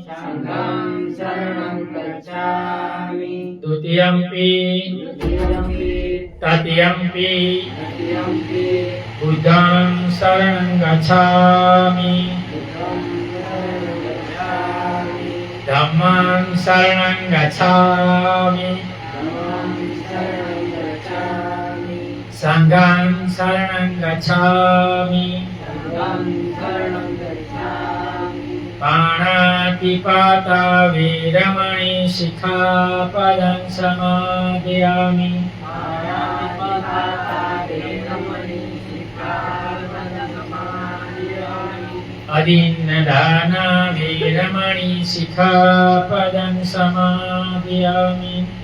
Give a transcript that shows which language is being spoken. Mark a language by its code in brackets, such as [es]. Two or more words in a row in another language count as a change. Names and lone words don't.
[pi] द्वितीयम्पि तृतीयम्पि बुद्धं शरणं गच्छामि। धम्मं शरणं गच्छामि। संघं शरणं गच्छामि। पाणातिपाता वीरमणि शिखापदं समादयामि। अदीन्नदाना वीरमणि शिखापदं समादयामि।